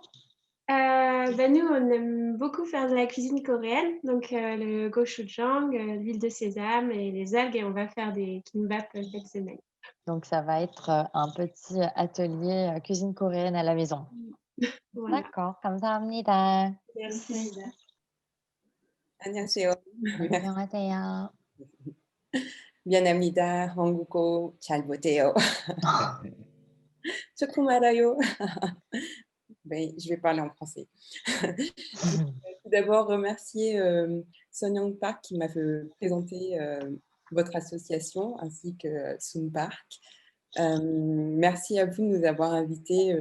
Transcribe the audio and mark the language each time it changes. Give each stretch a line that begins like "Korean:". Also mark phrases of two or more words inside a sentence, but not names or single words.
French: Nous, on aime beaucoup faire de la cuisine coréenne, donc le gochujang, l'huile de sésame et les algues, et on va faire des kimbap cette semaine. Donc, ça va être un petit atelier cuisine coréenne à la maison. Voilà. d'accord,
Korean: 감사합니다.
French: Merci.
Korean: 안녕하세요. 안녕하세요. 미안합니다. 한국어 잘 못해요. 조금 알아요.
French: Ben, je vais parler en français. Je voudrais tout d'abord remercier Son Young Park qui m'a fait présenter votre association ainsi que Sun Park. Merci à vous de nous avoir invités.